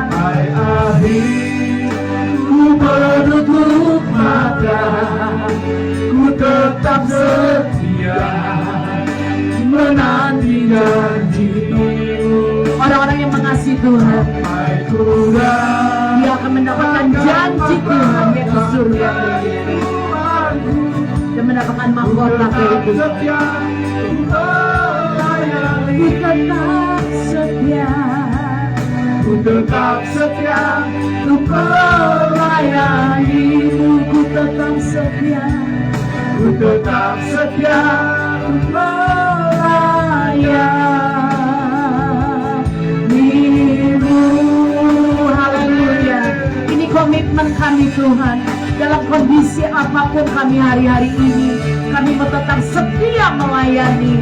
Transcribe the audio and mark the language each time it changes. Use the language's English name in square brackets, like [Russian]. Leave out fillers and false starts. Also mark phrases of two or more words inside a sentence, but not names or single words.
[Indonesian] Sampai akhir ku menutup mata, ku tetap setia menanti janji-Mu. Orang-orang yang mengasihi Tuhan, Sampai ku dia akan mendapatkan janji Tuhan yaitu surga dan mendapatkan mahkota kehidupan. setia ku melayani, Ku tetap setia ku tetap setia untuk melayanimu, ku tetap setia, ku tetap setia untuk melayanimu. Haleluya. Ini komitmen kami Tuhan. Dalam kondisi apapun kami hari-hari ini, kami mau tetap setia melayani.